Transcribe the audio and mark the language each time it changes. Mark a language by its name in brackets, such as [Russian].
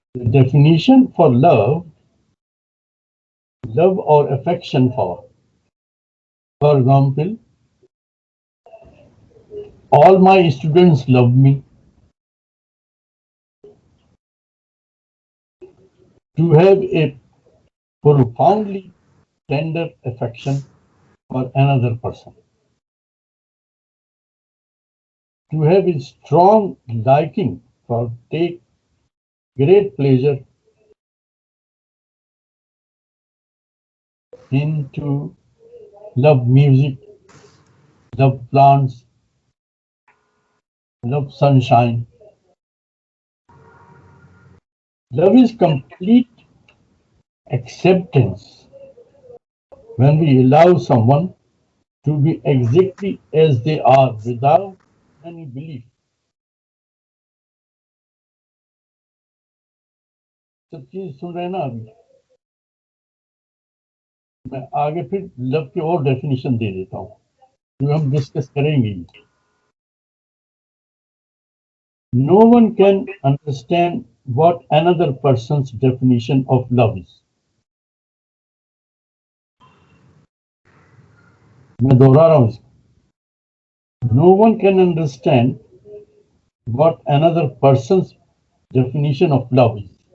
[English] Definition for love और affection for example, all my students love me. To have a profoundly tender affection for another person. To have a strong liking for take great pleasure into love music, love plants, love sunshine. Love is complete acceptance when we allow someone to be exactly as they are without any belief. [Hindi] सब चीज सुन रहे हैं ना अभी? मैं आगे फिर love की और डेफिनेशन दे देता हूँ जो हम डिस्कस करेंगे। [English] No one can understand what another person's definition of love is. [Hindi] मैं दोहरा रहा हूँ इसको। [English] No one can understand what another person's definition of love is.